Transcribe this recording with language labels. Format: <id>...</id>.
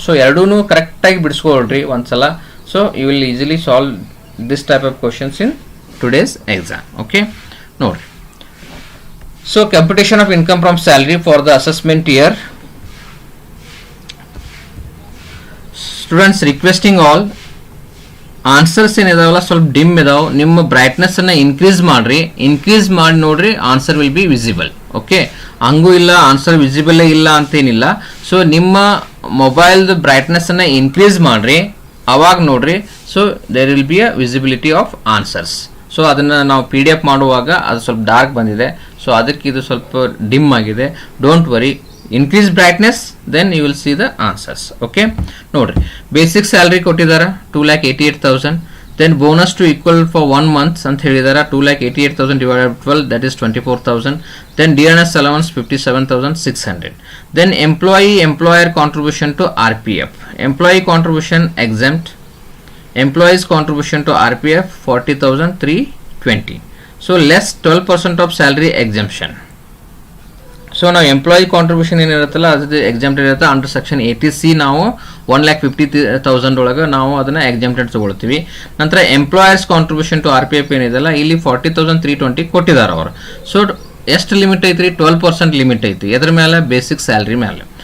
<en>So ಎರಡೂ ಕರೆಕ್ಟಾಗಿ ಬಿಡಿಸ್ಕೊಳ್ರಿ ಒಂದ್ಸಲ. So you will easily solve this type of questions in today's exam.</en> <kn>Okay, ನೋಡ್ರಿ.</kn> <en>So computation of income from salary for the assessment year.</en> <kn>Students requesting all answers ಏನಿದಾವಲ್ಲ ಸ್ವಲ್ಪ dim ಇದಾವೆ. ನಿಮ್ಮ ಬ್ರೈಟ್ನೆಸ್ಸನ್ನು increase ಮಾಡಿರಿ, ಮಾಡಿ ನೋಡ್ರಿ, answer will be visible. Okay, ಹಂಗೂ ಇಲ್ಲ answer ವಿಸಿಬಲೇ ಇಲ್ಲ ಅಂತೇನಿಲ್ಲ. ಸೊ ನಿಮ್ಮ ಮೊಬೈಲ್ದು ಬ್ರೈಟ್ನೆಸ್ಸನ್ನು ಇನ್ಕ್ರೀಸ್ ಮಾಡಿರಿ,</kn> <en>ಅವಾಗ ನೋಡ್ರಿ so there will be a visibility of answers.</en> <kn>So ಅದನ್ನು ನಾವು PDF ಮಾಡುವಾಗ ಅದು ಸ್ವಲ್ಪ ಡಾರ್ಕ್ ಬಂದಿದೆ, ಸೊ ಅದಕ್ಕೆ ಇದು ಸ್ವಲ್ಪ ಡಿಮ್ ಆಗಿದೆ.</kn> <en>Don't worry, increase brightness then you will see the answers.</en> <kn>Okay, ನೋಡ್ರಿ ಬೇಸಿಕ್ ಸ್ಯಾಲ್ರಿ ಕೊಟ್ಟಿದ್ದಾರೆ 2,88,000. Then bonus to equal for 1 month ಅಂತ ಹೇಳಿದಾರೆ 2,88,000 divided by 12, that is 24,000.</kn> <en>Then DNS allowance 57,600. Then employer contribution to RPF. Employee contribution exempt. Employees contribution to RPF 40,320. So less 12% of salary exemption.</en> <kn>So ನಾವು employee contribution ಏನಿರುತ್ತಲ್ಲ ಅದು exempted ಇರುತ್ತೆ. Under section 80C ನಾವು 1,50,000 ಒಳಗೆ ನಾವು ಅದನ್ನು exempted ತೊಗೊಳ್ತೀವಿ. ನಂತರ employers contribution to RPF ಏನಿದೆಲ್ಲ ಇಲ್ಲಿ 40,320 ಕೊಟ್ಟಿದ್ದಾರೆ ಅವರು. ಸೊ ಎಷ್ಟು ಲಿಮಿಟ್ ಐತ್ರಿ? 12% ಲಿಮಿಟ್ ಐತಿ. ಎದ್ರ ಮೇಲೆ? ಬೇಸಿಕ್ ಸ್ಯಾಲ್ರಿ ಮೇಲೆ.</kn>